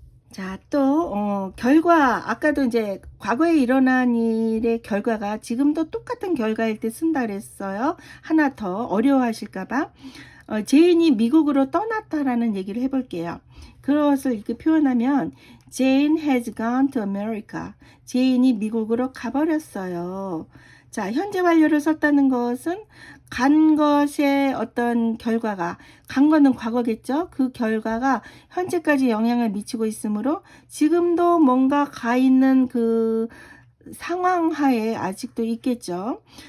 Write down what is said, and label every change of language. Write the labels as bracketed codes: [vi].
[ko] 자, 또 결과, 아까도 이제 과거에 일어난 일의 결과가 지금도 똑같은 결과일 때 쓴다 그랬어요. 하나 더 어려워하실까봐 제인이 미국으로 떠났다라는 얘기를 해볼게요. 그것을 이렇게 표현하면 [en] Jane has gone to America. [ko] 제인이 미국으로 가버렸어요. 자, 현재 완료를 썼다는 것은 간 것의 어떤 결과가, 간 거는 과거겠죠? 그 결과가 현재까지 영향을 미치고 있으므로 지금도 뭔가 가 있는 그 상황 하에 아직도 있겠죠.